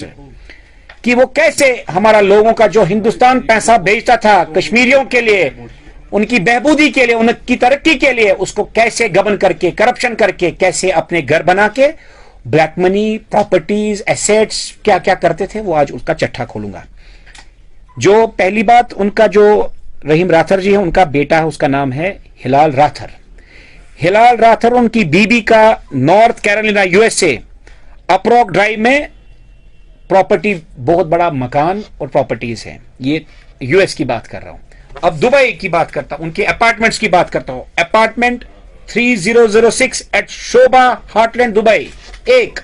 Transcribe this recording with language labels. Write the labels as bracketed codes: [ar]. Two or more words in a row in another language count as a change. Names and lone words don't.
[ur] کہ وہ کیسے ہمارا لوگوں کا جو ہندوستان پیسہ بھیجتا تھا کشمیریوں کے لیے, ان کی بہبودی کے لیے, ان کی ترقی کے لیے, اس کو کیسے گبن کر کے, کرپشن کر کے, کیسے اپنے گھر بنا کے [en] black money, [ur] پراپرٹیز, ایسیٹس کیا کیا کرتے تھے, وہ آج اس کا چٹھا کھولوں گا. جو پہلی بات, ان کا جو رحیم راتھر جی ہے ان کا بیٹا ہے, اس کا نام ہے ہلال راتھر. ہلال راتھر ان کی بیوی کا نارتھ کیرولینا USA اپروک ڈرائیو میں پراپرٹی, بہت بڑا مکان اور پراپرٹیز ہیں. یہ US کی بات کر رہا ہوں. اب دبئی کی بات کرتا ہوں, ان کے اپارٹمنٹس کی بات کرتا ہوں. اپارٹمنٹ 3006 ایٹ شوبا ہارٹ لینڈ دبئی ایک.